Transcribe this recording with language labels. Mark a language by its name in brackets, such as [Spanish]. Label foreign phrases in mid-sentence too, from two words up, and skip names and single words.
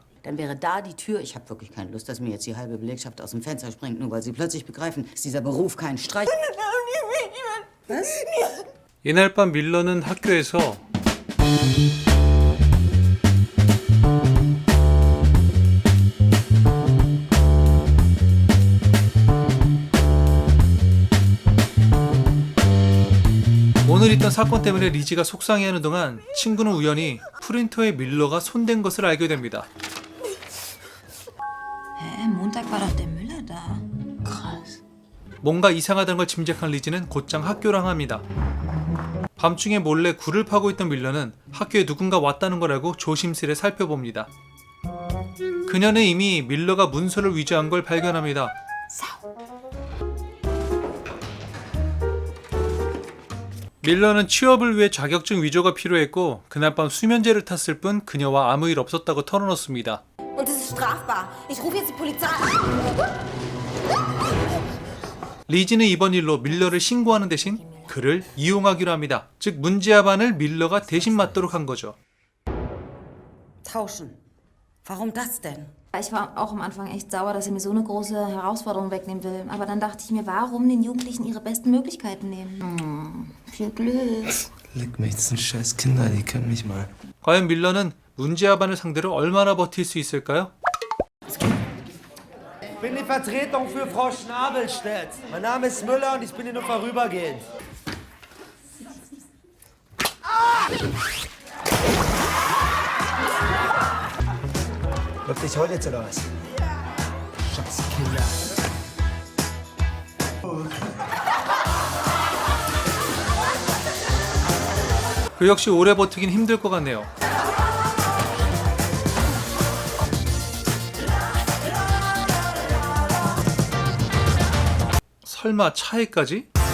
[German] Dann wäre da die Tür. Ich habe wirklich keine Lust, dass mir jetzt die halbe Belegschaft aus dem Fenster springt, nur weil sie plötzlich begreifen, dass dieser Beruf kein Streich. [Korean] 이날 밤 밀러는 학교에서 오늘 있던 사건 때문에 리지가 속상해하는 동안 친구는 우연히 프린터에 밀러가 손댄 것을 알게 됩니다. [German] Hä, Montag war doch der Müller da. Krass. [Korean] 뭔가 이상하다는 걸 짐작한 리지는 곧장 학교를 향합니다. 밤중에 몰래 굴을 파고 있던 밀러는 학교에 누군가 왔다는 걸 알고 조심스레 살펴봅니다. 그녀는 이미 밀러가 문서를 위조한 걸 발견합니다. 밀러는 취업을 위해 자격증 위조가 필요했고 그날 밤 수면제를 탔을 뿐 그녀와 아무 일 없었다고 털어놓습니다. [German] Und das ist strafbar. Ich rufe jetzt die Polizei. [Korean] 리지는 이번 일로 밀러를 신고하는 대신 그를 이용하기로 합니다. 즉 문제아 반을 밀러가 대신 맡도록 한 거죠. [German] Tauschen. Warum das denn? Ich war auch am Anfang echt sauer, dass er mir so eine große Herausforderung wegnehmen will. Aber dann dachte ich mir, warum den Jugendlichen ihre besten Möglichkeiten nehmen? Viel Glück. Leck mich, das sind scheiß Kinder, die können mich mal. [Korean] 과연 밀러는 문제아 반을 상대로 얼마나 버틸 수 있을까요? [German] Ich bin die Vertretung für Frau Schnabelstedt. Mein Name ist Müller und ich bin hier nur vorübergehend. Läuft dich heute jetzt oder was? Scheiß Kinder. [Korean] 그 역시 오래 버티긴 힘들 것 같네요. 설마 차에까지?